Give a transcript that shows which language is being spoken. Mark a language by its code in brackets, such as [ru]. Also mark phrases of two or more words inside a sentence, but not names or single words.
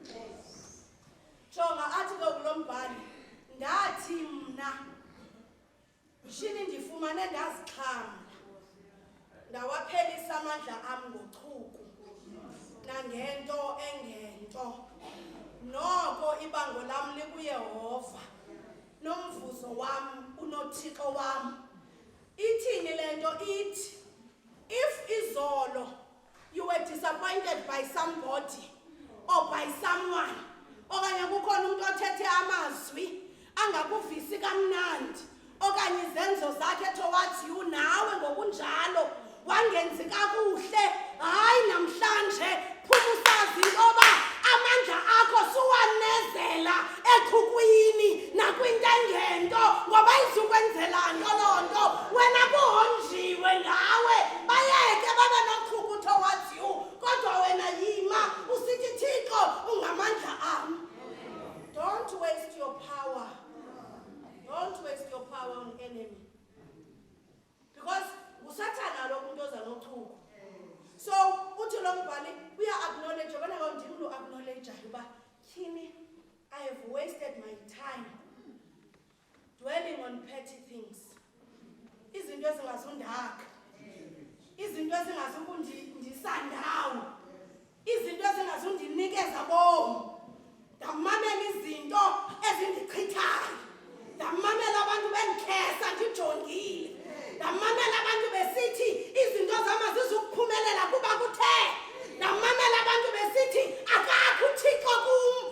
[xh] Jonga athi ke kulo mbhali, ndathi mna shini ndifumane ndazixhamla, ndawaphelisa amandla am ngochuku nangento engento. Noko ibango lam likuYehova, nomvuzo wam unoThixo wam. Ithini le nto? Ithi if izolo [en] you were disappointed by somebody or by someone, [xh] okanye kukhona umuntu othethe amazwi angakuvisi kamnandi, okanye izenzo zakhe [en] towards you, [xh] nawe ngokunjalo wangenzi kakuhle, hayi namhlanje phuma usazi intoba amandla akho suwanezela echukwini nakwinto engento, ngoba izukwenzela nto loo nto wena kuhonjiwe ngawe. Bayeke babe nochuku [en] towards you, [xh] kodwa wena yima usithi Thixo ungamandla am. [en] Don't waste your power. Don't waste your power on enemy. [xh] Because usathana lo muntu oza nochuku. So uthi lo mbhali uya-acknowledge, yabona ka ndim lo acknowledgeayo uba tyhini [en] I have wasted my time dwelling on petty things. [xh] Izinto ezingazundaka, izinto ezingazukundisa-ndawo, izinto ezingazundinikeza bomi. Ndamamela izinto ezindichithayo, ndamamela abantu bendikhesa ndijongile, ndamamela abantu besithi izinto zam azizukuphumelela kuba kuthe, ndamamela abantu besithi akakho uThixo kum.